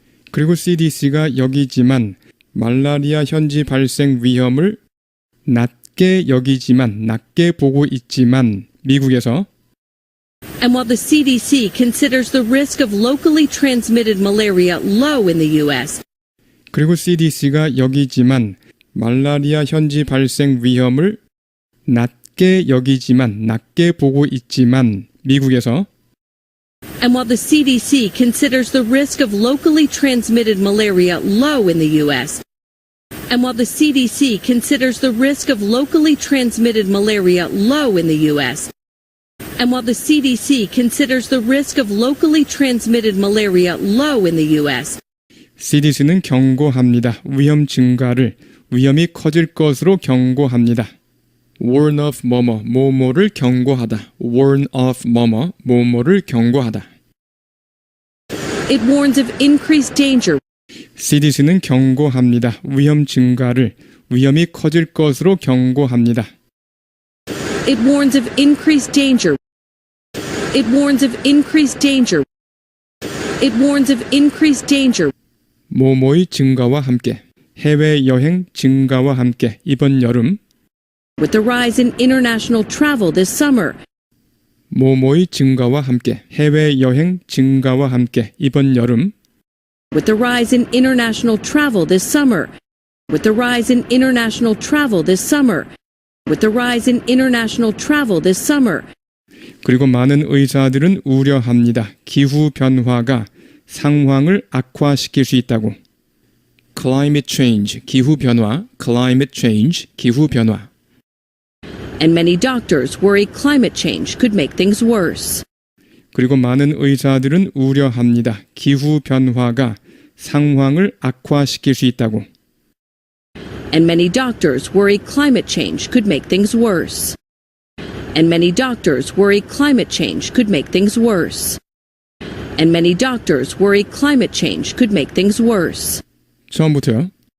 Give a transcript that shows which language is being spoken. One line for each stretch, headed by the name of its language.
Korean: 그리고 CDC가 여기지만 말라리아 현지 발생 위험을 낮게 여기지만 낮게 보고 있지만 미국에서
English: And while the CDC considers the risk of locally transmitted malaria low in the U.S.
Korean: 그리고 CDC가 여기지만 말라리아 현지 발생 위험을 낮게 여기지만 낮게 보고 있지만 미국에서
English: And while the CDC considers the risk of locally transmitted malaria low in the U.S. And while the CDC considers the risk of locally transmitted malaria low in the U.S. And while the CDC considers the risk of locally transmitted malaria low in the U.S.
Korean: CDC는 경고합니다. 위험 증가를 위험이 커질 것으로 경고합니다.
English: warn of
Korean: 뭐뭐를 경고하다. warn of 뭐뭐를 경고하다.
English: It warns of increased danger.
Korean: CDC는 경고합니다. 위험 증가를 위험이 커질 것으로 경고합니다.
English: It warns of increased danger. It warns of increased danger. It warns of increased danger.
Korean: 뭐뭐의 증가와 함께 해외여행 증가와 함께 이번 여름
English: With the rise in international travel this summer.
Korean: 뭐뭐의 증가와 함께 해외여행 증가와 함께 이번 여름
English: With the rise in international travel this summer. With the rise in international travel this summer. With the rise in international travel this summer.
Korean: 그리고 많은 의사들은 우려합니다. 기후 변화가 상황을 악화시킬 수 있다고. Climate change, 기후 변화, climate change, 기후 변화.
English: And many doctors worry climate change could make things worse.
Korean: 그리고 많은 의사들은 우려합니다. 기후 변화가 상황을 악화시킬 수 있다고.
English: And many doctors worry climate change could make things worse. And many doctors worry climate change could make things worse. And many doctors worry climate change could make things worse.
Korean: 처음부터요.